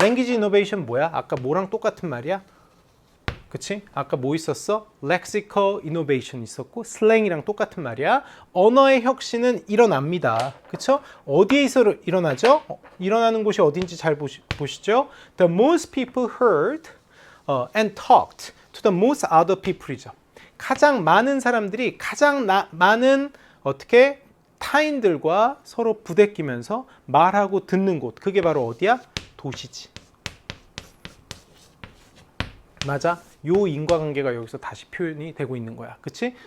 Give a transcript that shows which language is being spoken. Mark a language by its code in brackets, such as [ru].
[en] language innovation 뭐야? [ko] 아까 뭐랑 똑같은 말이야? 그치? 아까 뭐 있었어? lexical innovation 있었고 슬랭이랑 똑같은 말이야. 언어의 혁신은 일어납니다. 그쵸? 어디에서 일어나죠? 일어나는 곳이 어딘지 잘 보시죠? [en] The most people heard and talked to the most other people이죠. [ko] 가장 많은 사람들이 가장 많은 어떻게 타인들과 서로 부대끼면서 말하고 듣는 곳. 그게 바로 어디야? 도시지. 맞아? 요 인과관계가 여기서 다시 표현이 되고 있는 거야. 그치?